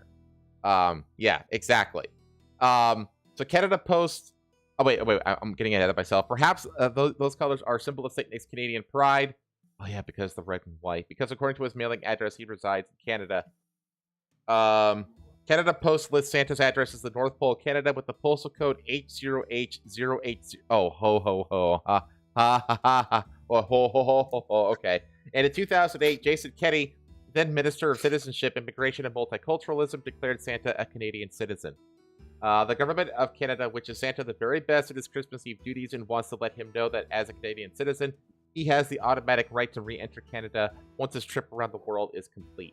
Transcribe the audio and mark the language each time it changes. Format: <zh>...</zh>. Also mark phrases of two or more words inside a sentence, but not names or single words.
<en>Yeah, exactly. So Canada Post... Oh, wait, I'm getting ahead of myself. Perhaps those colors are a symbol of St. Nick's Canadian pride. Oh, yeah, because the red and white. Because according to his mailing address, he resides in Canada. Canada Post lists Santa's address as the North Pole, Canada, with the postal code H0H080. Oh, ho, ho, ho. Ha, ha, ha, ha. Oh, ho, ho, ho, ho, ho. Okay. And in 2008, Jason Kenney, then Minister of Citizenship, Immigration, and Multiculturalism, declared Santa a Canadian citizen. The government of Canada wishes Santa the very best in his Christmas Eve duties and wants to let him know that as a Canadian citizen, he has the automatic right to re-enter Canada once his trip around the world is complete.</en>